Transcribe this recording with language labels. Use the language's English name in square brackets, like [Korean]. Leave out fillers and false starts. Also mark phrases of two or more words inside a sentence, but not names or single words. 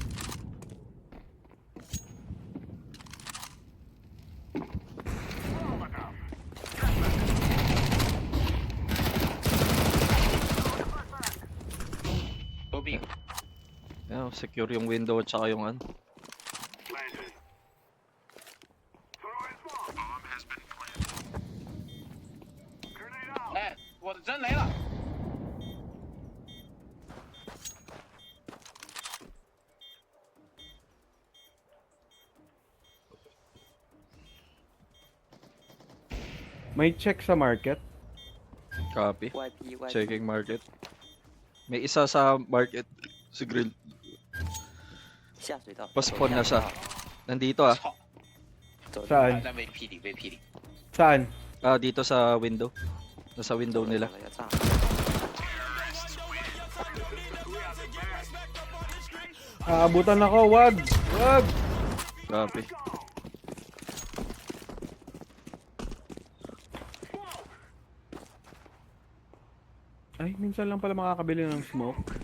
[Chinese] 都 B。 [English] Yeah, [Filipino] secure yung window at saka yung ano. [Chinese] 哎，我的人来了。 [Filipino] May check sa market. [English] Copy. [Chinese] YP YP。 [English] Checking market. [Filipino] May isa sa market. Si Grill. [Chinese] 下水道。 [Filipino] Paspon na siya. Nandito ah. [Chinese] 操！走。 [Filipino] Saan? [Chinese] 在 VP 里，VP 里。 [Filipino] Saan? Dito sa window. Nasa window nila. [Chinese] 要炸。 [Filipino] Aabutan ako. Wag! Wag! [English] Copy. [Filipino] Ay, minsan lang pala makakabili ng smoke.